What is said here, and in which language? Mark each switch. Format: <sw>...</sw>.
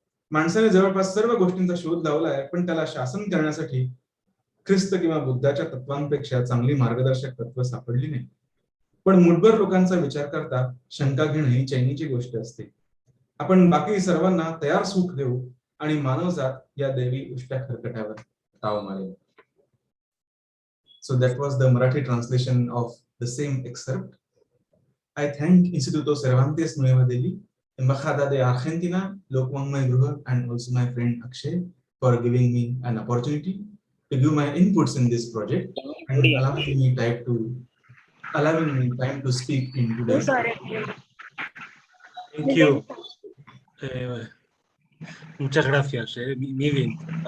<mr>माणसाने जवळपास सर्व गोष्टींचा शोध लावलाय, पण त्याला शासन करण्यासाठी ख्रिस्त किंवा बुद्धाच्या तत्वांपेक्षा चांगली मार्गदर्शक तत्व सापडली नाही. पण मुठभर लोकांचा विचार करता शंका घेणं ही चैनीची गोष्ट असते. आपण बाकी सर्वांना तयार सुख देऊ आणि मानवजात या दैवी उष्ट्या खरकट्यावर ताव मारेल.</mr> <en>So that was the Marathi translation of the same excerpt. I thank Instituto Cervantes Nueva Delhi, Embajada de Argentina, Lokvangmaya Griha, and also my friend Akshay for giving me an opportunity to give my inputs in this project and allowing me time to speak in today. Thank you.</en> <es>Muchas gracias, Milindt.</es>